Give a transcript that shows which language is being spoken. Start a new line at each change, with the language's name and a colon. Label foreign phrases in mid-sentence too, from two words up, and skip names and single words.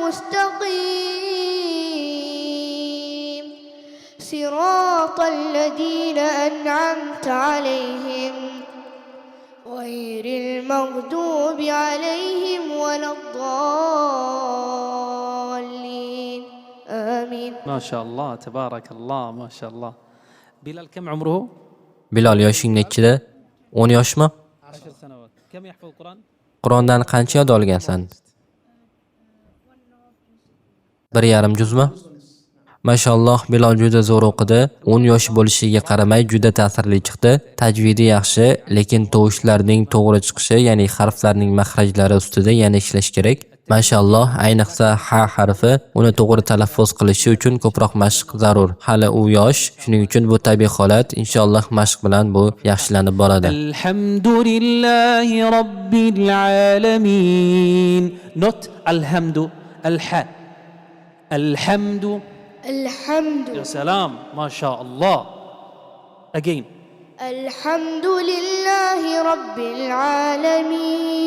Arabic: مستقيم، صراط الذين أنعمت عليهم غير المغضوب عليهم ولا الضالين آمين. ما شاء الله تبارك الله ما شاء الله. بلال كم عمره؟
Uzbek: Bilol yoshing nechida? 10 yoshmi?
Arabic: 10 سنوات. كم يحفظ القرآن؟
Uzbek: Qur'ondan qancha yod olgansan? 1,5 juzmi? Mashalloh, Bilol juda zo'r o'qidi. 10 yosh bo'lishiga qaramay juda ta'sirli chiqdi. Tajvidi yaxshi, lekin tovushlarning to'g'ri chiqishi, ya'ni harflarning mahrajlari ustida yana ishlash kerak. Mashalloh, ayniqsa ha harfi, uni to'g'ri talaffuz qilishi uchun ko'proq mashq zarur. Hali u yosh, shuning uchun bu tabiiy holat. Inshaalloh mashq bilan bu yaxshilanib boradi.
Arabic: الحمد لله رب العالمين. Not الحمد، الحا. الحمد. الحمد. يا سلام ما شاء الله. again. الحمد لله رب العالمين.